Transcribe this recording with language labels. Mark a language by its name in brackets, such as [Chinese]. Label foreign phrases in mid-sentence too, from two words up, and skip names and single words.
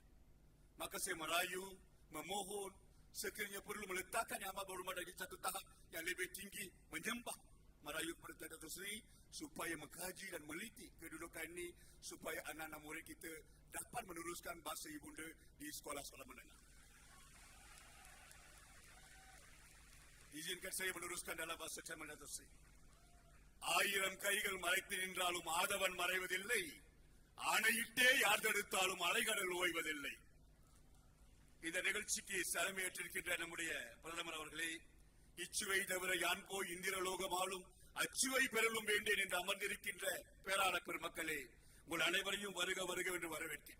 [Malay] Maka saya merayu, memohon, sekiranya perlu meletakkan Yang Amat Berhormat dari satu tahap yang lebih tinggi, menyembah, merayu kepada Datuk Seri supaya mengkaji dan meliti kedudukan ini supaya anak-anak murid kita dapat meneruskan bahasa ibunda di sekolah-sekolah menengah. Izinkan saya meneruskan dalam bahasa Tamil Datuk Seri. [Tamil] ஆயிரம் கைகள் மறைத்து நின்றாலும் ஆதவன் மறைவதில்லை, ஆணையிட்டே யார் தடுத்தாலும் அலைகடல் ஓய்வதில்லை. இந்த நிகழ்ச்சிக்கு தலைமையேற்றிருக்கின்ற நம்முடைய பிரதமர் அவர்களே, இச்சுவை தவிர யான் போய் இந்திரலோகம் ஆளும் அச்சுவை பெறலும் வேண்டேன் என்று அமர்ந்திருக்கின்ற பேராளர் பெருமக்களே, உங்கள் அனைவரையும் வருக வருக என்று வரவேற்கிறேன்.